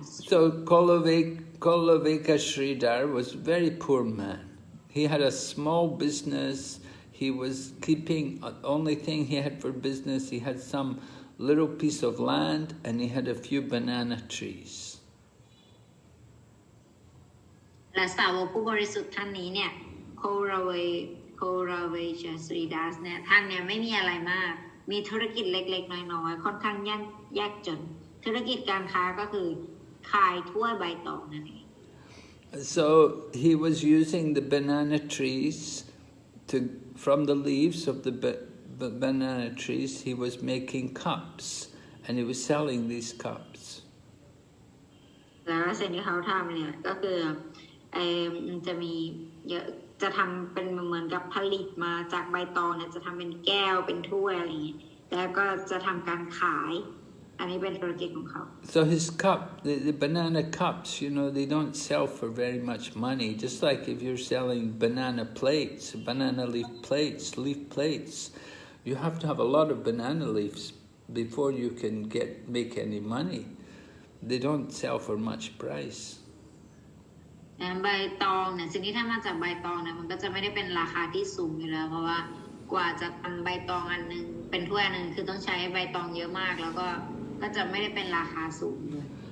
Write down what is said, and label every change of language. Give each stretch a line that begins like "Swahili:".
English: So Kolaveka Sridhar was a very poor man. He had a small business. He was keeping the only thing he had for business. He had some little piece of land and he had a few banana trees.
Thai: และสาวกผู้บริสุทธิ์ท่านนี้เนี่ยโคราเวชสรีดัสเนี่ยท่านเนี่ยไม่มีอะไรมากมีธุรกิจเล็กๆน้อยๆค่อนข้างยากจนธุรกิจการค้าก็คือขายถ้วยใบตองนั่นเอง
English: So he was using the banana trees from the leaves of the banana trees he was making cups and he was selling these cups.
Thai: แล้วสิ่งที่เขาทำเนี่ยก็คือจะมีจะทำเป็นเหมือนกับผลิตมาจากใบตองเนี่ยจะทำเป็นแก้วเป็นถ้วยอะไรอย่างนี้แล้วก็จะทำการขายอันนี้เป็นธุรกิจของเขา
English: So his cup, the banana cups, you know, they don't sell for very much money. Just like if you're selling banana plates, banana leaf plates, you have to have a lot of banana leaves before you can make any money. They don't sell for much price.
Thai: ใบตองเนี่ยสิ่งที่ทำมาจากใบตองเนี่ยมันก็จะไม่ได้เป็นราคาที่สูงอยู่แล้วเพราะว่ากว่าจะทำใบตองอันนึงเป็นถ้วยอันนึงคือต้องใช้ใบตองเยอะมากแล้วก็จะไม่ได้เป็นราคาสูงเลย